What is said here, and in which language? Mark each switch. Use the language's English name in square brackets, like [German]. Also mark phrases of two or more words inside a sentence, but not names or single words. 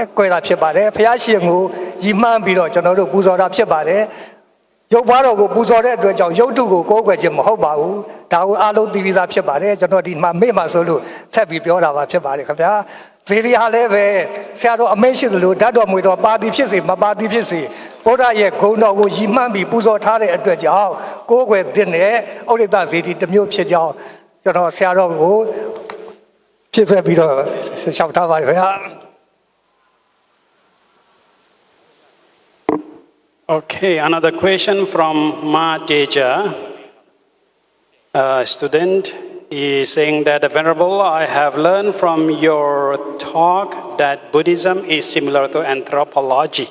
[Burmese] ၊ကွဲတာဖြစ်ပါတယ်။ဘုရားရှင်ကိုရည်မှန်းပြီးတော့ကျွန်တော်တို့ပူဇော်တာဖြစ်ပါတယ်။ရုပ်ဘွားတော်ကိုပူဇော်တဲ့အတွက်ကြောင့်ရုပ်တုကိုကိုးကွယ်ခြင်းမဟုတ်ပါဘူး။ဒါကိုအားလုံးသိပြီးသားဖြစ်ပါတယ်။ကျွန်တော်ဒီမှာမေ့မှာဆိုလို့ဆက်ပြီးပြောတာပါဖြစ်ပါတယ်ခင်ဗျာ။ဇေဒီဟာလည်းပဲဆရာတော်အမိန့်ရှိသလိုဓာတ်တော်မွေတော်ပါသည်ဖြစ်စေမပါသည်ဖြစ်စေဘုရားရဲ့ဂုဏ်တော်ကိုရည်မှန်းပြီးပူဇော်ထားတဲ့အတွက်ကြောင့်ကိုးကွယ်တဲ့နဲ့ဥဒိတဇေဒီတစ်မျိုးဖြစ်ကြောင်းကျွန်တော်ဆရာတော်ကိုဖြစ်ဆက်ပြီးတော့ရှောက်ထားပါခင်ဗျာ [English] Okay, another question from Ma Teja, a student. He is saying that, Venerable, I have learned from your talk that Buddhism is similar to anthropology.